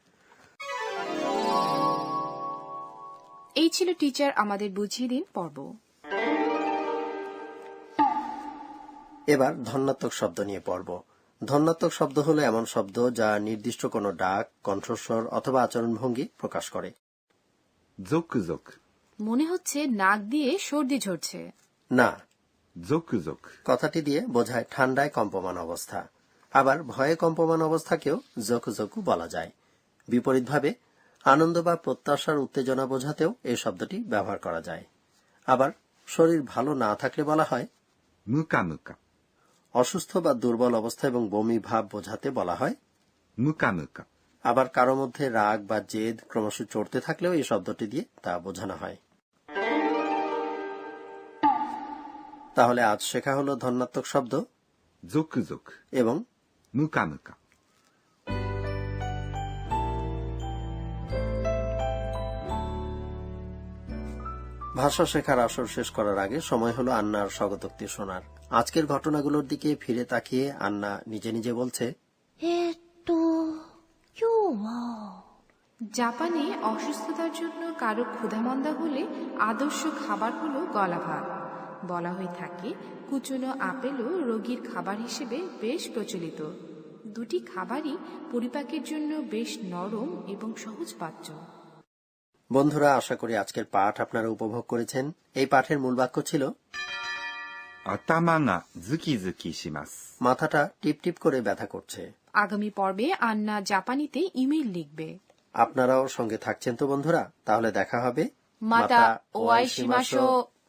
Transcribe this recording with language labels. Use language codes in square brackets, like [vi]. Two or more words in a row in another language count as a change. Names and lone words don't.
[bn] এই ছিল টিচার আমাদের বুঝিয়ে দিন পর্ব। এবার ধন্যাত্মক শব্দ নিয়ে পড়ব। ধন্যাত্মক শব্দ হলো এমন শব্দ যা নির্দিষ্ট কোনো ডাক, কণ্ঠস্বর অথবা আচরণভঙ্গি প্রকাশ করে। [ja] ゾクゾク。 [bn] মনে হচ্ছে নাক দিয়ে সর্দি ঝরছে। না, [ja] ゾクゾク。 [bn] কথাটি দিয়ে বোঝায় ঠান্ডায় কম্পমান অবস্থা। আবার ভয়ে কম্পমান অবস্থাকেও জকু জকু বলা যায়। বিপরীতভাবে আনন্দ বা প্রত্যাশার উত্তেজনা বোঝাতেও এই শব্দটি ব্যবহার করা যায়। আবার শরীর ভালো না থাকলে বলা হয় [ja] ムカムカ。 [bn] অসুস্থ বা দুর্বল অবস্থা এবং বমি ভাব বোঝাতে বলা হয় [ja] ムカムカ。 [bn] আবার কারো মধ্যে রাগ বা জেদ ক্রমশ চড়তে থাকলেও এই শব্দটি দিয়ে তা বোঝানো হয়। তাহলে আজ শেখা হলো ধন্যাত্মক শব্দ [ja] ゾクゾク。 [bn] এবং [ja] ムカムカ。 [bn] ভাষা শেখার আসর শেষ করার আগে সময় হলো আন্নার স্বগতোক্তি শোনার। আজকের ঘটনাগুলোর দিকে ফিরে তাকিয়ে আন্না নিজে নিজে বলছে, [ja] 今日は [bn] জাপানে অসুস্থতার জন্য কারো ক্ষুধামন্দা হলে আদর্শ খাবার হলো গলা ভাত। বলা হয়ে থাকে কুচনো আপেলও রোগীর খাবার হিসেবে বেশ প্রচলিত। দুটি খাবারই পরিপাকের জন্য বেশ নরম এবং সহজপাচ্য। বন্ধুরা, আশা করি আজকের পাঠ আপনারা উপভোগ করেছেন। এই পাঠের মূল বাক্য ছিল [ja] 頭がズキズキします。 [bn] মাথাটা টিপ টিপ করে ব্যথা করছে। আগামী পর্বে আন্না জাপানিতে ইমেল লিখবে। আপনারাও সঙ্গে থাকছেন তো বন্ধুরা? তাহলে দেখা হবে। [ja] また会いましょう.